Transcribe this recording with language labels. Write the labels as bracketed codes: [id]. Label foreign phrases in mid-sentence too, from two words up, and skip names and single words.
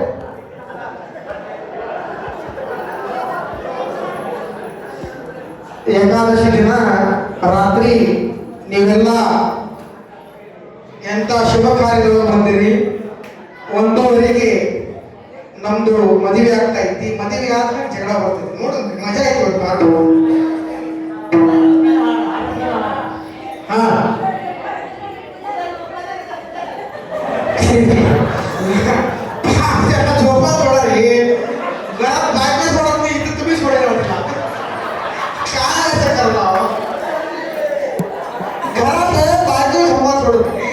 [kn] ಏಕಾದಶಿ ದಿನ ರಾತ್ರಿ ನೀವೆಲ್ಲ ಎಂತ ಶುಭ ಕಾರ್ಯಗಳು ಬಂದಿರಿ. 1:00ಗೆ ನಮ್ದು ಮದುವೆ ಆಗ್ತಾ ಐತಿ. ಮದುವೆ ಆದ್ರೆ ಜಗಳ ಬರ್ತೈತಿ. ನೋಡ್ರಿ ಮಜಾ ಐತಿ ಇವತ್ತು ಪಾಠ. [mr] ಹಾ झोपा थोडा रे घरात बायको सोडत नाही. इथं तुम्ही सोडायला होता काय असं करला घरात बायको झोपा सोडत नाही.